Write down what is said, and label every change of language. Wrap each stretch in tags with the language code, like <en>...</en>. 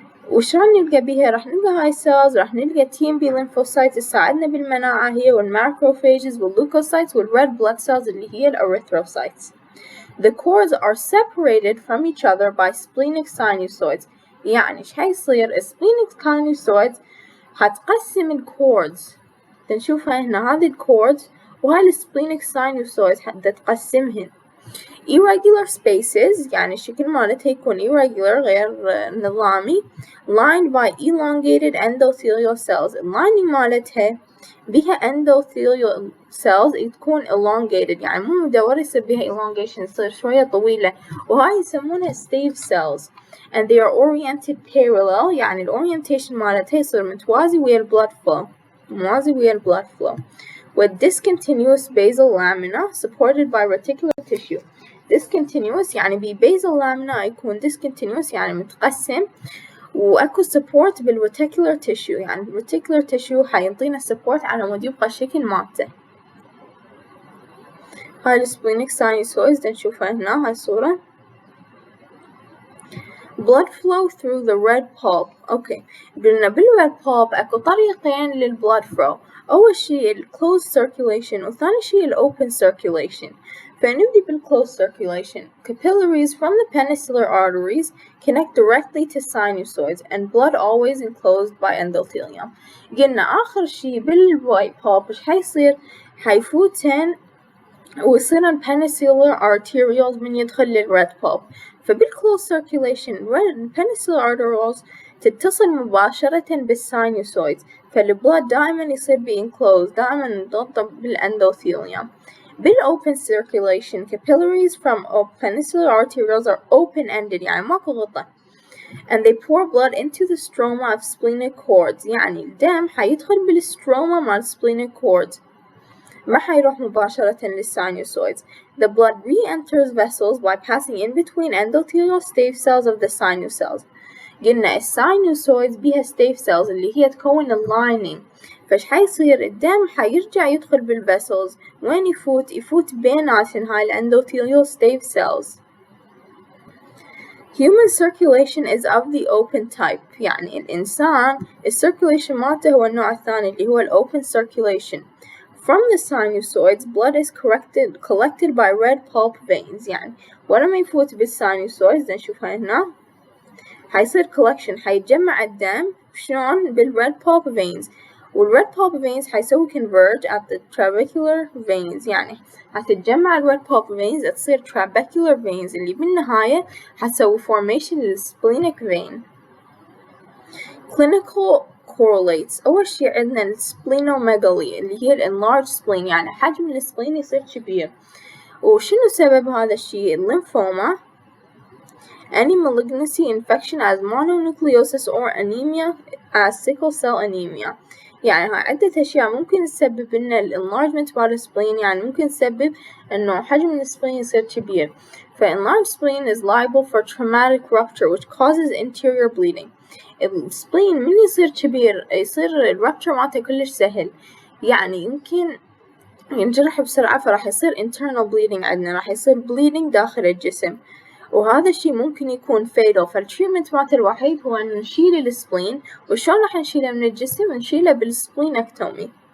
<ar>وشلون نلقى بيها؟ راح نلقى هاي cells، راح نلقى TMB lymphocytes تساعدنا بالمناعة هي والmacrophages والleukocytes والred blood cells اللي هي الerythrocytes.</ar> <en>The cords are separated from each other by splenic sinusoids.</en> <ar>يعني ايش حيصير؟ splenic sinusoids هتقسم الكوردز، تنشوفها هنا هذه الكوردز وهاي السبلينيك sinusoids هتقسمهن.</ar> <en>irregular spaces</en> <ar>يعني الشكل مالتها يكون</ar> <en>irregular</en> <ar>غير نظامي،</ar> <en>lined by elongated endothelial cells.</en> <ar>اللايننج مالتها بها endothelial cells تكون elongated، يعني مو مدورة يصير بها elongation، يصير شوية طويلة، وهاي يسمونها stave cells.</ar> <en>and they are oriented parallel،</en> <ar>يعني الorientation مالتها يصير متوازي ويا blood flow، موازي ويا blood flow.</ar> <en>with discontinuous basal lamina supported by reticular tissue.</en> <ar>discontinuous يعني basal lamina يكون discontinuous يعني متقسم، وأكو support بالreticular tissue، يعني الreticular tissue حينطينا support على مود يبقى الشكل مالته. هاي السبلينيك sinusoids نشوفها هنا هاي الصورة.</ar> <en>blood flow through the red pulp.</en> <ar>اوكي، قلنا بالred pulp اكو طريقين للblood flow، أول شي closed circulation وثاني شي open circulation. فنبدي بالclosed circulation.</ar> <en>Capillaries from the peninsular arteries connect directly to sinusoids and blood always enclosed by endothelium.</en> <ar>قلنا آخر شي بالwhite pulp إيش حيصير؟ حيفوتن ويصيرن peninsular arterioles من يدخل للred pulp. فبالclosed circulation peninsular arterioles تتصل مباشرة بالsinusoids، فالبلد دائما يصير enclosed، دائما مضغوطة بالendothelium.</ar> <en>بالopen circulation capillaries from peninsular arterioles are open-ended،</en> <ar>يعني ماكو غطا،</ar> <en>and they pour blood into the stroma of splenic cords.</en> <ar>يعني الدم حيدخل بالستروما مال splenic cords، ما حيروح مباشرة للsinusoids.</ar> <en>The blood re-enters vessels by passing in between endothelial stave cells of the sinus-cells.</en> <ar>قلنا الsinusoids بيها stave cells اللي هي تكون اللايننج، فايش حيصير؟ الدم حيرجع يدخل بالvessels، وين يفوت؟ يفوت بيناتن هاي endothelial stave cells.</ar> <en>Human circulation is of the open type،</en> <ar>يعني الإنسان الcirculation مالته هو النوع الثاني اللي هو open circulation.</ar> <en>From the sinusoids, blood is collected by red pulp veins.</en> <ar>يعني ورا ما يفوت بالsinusoids نشوفها هنا حيصير collection، حيتجمع الدم شلون؟ بالred pulp veins، والred pulp veins حيسوي</ar> <en>converge at the trabecular veins،</en> <ar>يعني حتتجمع الred pulp veins تصير trabecular veins اللي بالنهاية حتسوي formation للsplenic vein.</ar> <en>Clinical correlates.</en> <ar>أول شي عندنا السبلينوميغالي اللي هي enlarged spleen، يعني حجم السبلين يصير كبير. وشنو سبب هذا الشي؟ الليمفوما،</ar> <en>any malignancy infection as mononucleosis or anemia as sickle cell anemia.</en> <ar>يعني هاي عدة أشياء ممكن تسبب لنا ال enlargement مال السبلين، يعني ممكن تسبب إنه حجم السبلين يصير كبير.</ar> <en>ف enlarged spleen is liable for traumatic rupture which causes interior bleeding.</en> <ar>السبلين من يصير كبير يصير الرابتشر مالته كلش سهل، يعني يمكن ينجرح بسرعة، فراح يصير internal bleeding عندنا، راح يصير bleeding داخل الجسم، وهذا الشي ممكن يكون fatal. فالتريتمنت مالته الوحيد هو إنه نشيل السبلين. وشلون راح نشيله من الجسم؟ نشيله بالسبلينكتومي.</ar>